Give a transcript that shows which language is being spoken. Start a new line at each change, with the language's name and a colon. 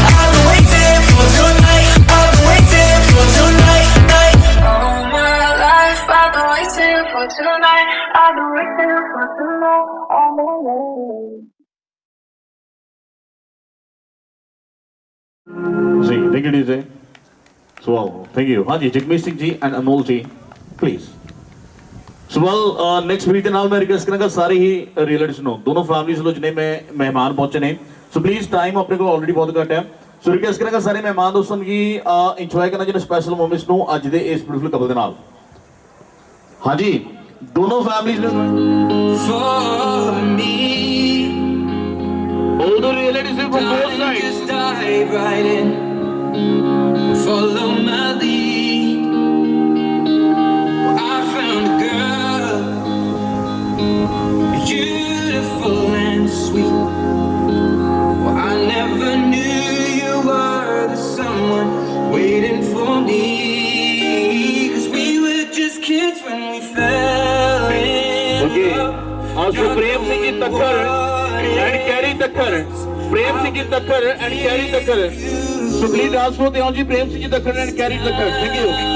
English: I've been waiting for tonight. I've been waiting for tonight. Night. All my life I've been waiting for tonight. I've been waiting for tonight. All my life. जी take it easy. So thank you. हाँ जी Jagmeet Singh ji and Anmol ji please. So next meet
Punjabi: ਦੇ ਨਾਲ ਮੈਂ request ਕਰਾਂਗਾ ਸਾਰੇ ਹੀ relatives ਨੂੰ ਦੋਨੋਂ families ਨੂੰ ਜਿਨੇ ਮੈਂ ਮਹਿਮਾਨ ਪਹੁੰਚੇ ਨੇ ਸੋ ਪਲੀਜ਼ ਟਾਈਮ ਆਪਣੇ ਕੋਲ ਆਲਰੇਡੀ ਬਹੁਤ ਘੱਟ ਹੈ ਸੋ ਰਿਕਵੈਸਟ ਕਰਾਂਗਾ ਸਾਰੇ ਮਹਿਮਾਨ ਦੋਸਤਾਂ ਨੂੰ ਕਿ ਇੰਜੋਏ ਕਰਨਾ ਜਿਹਨੇ ਸਪੈਸ਼ਲ ਮੋਮੈਂਟਸ ਨੂੰ ਅੱਜ ਦੇ ਇਸ ਬਿਊਟੀਫੁਲ ਕਪਲ ਦੇ ਨਾਲ
Hindi: हाँ जी दोनों फैमिलीज ने
English: For me, all the relatives from both darling, sides. just dive right in. Follow my lead. I found a girl, beautiful and sweet. Well, I never knew you were the someone waiting for me. 'Cause we were just kids when we fell in Okay. love. Also Prem Singh ji Takkar and Carrie Takkar Prem Singh ji Takkar and Carrie Takkar so please ask for the ji Prem Singh ji Takkar and Carrie Takkar thank you.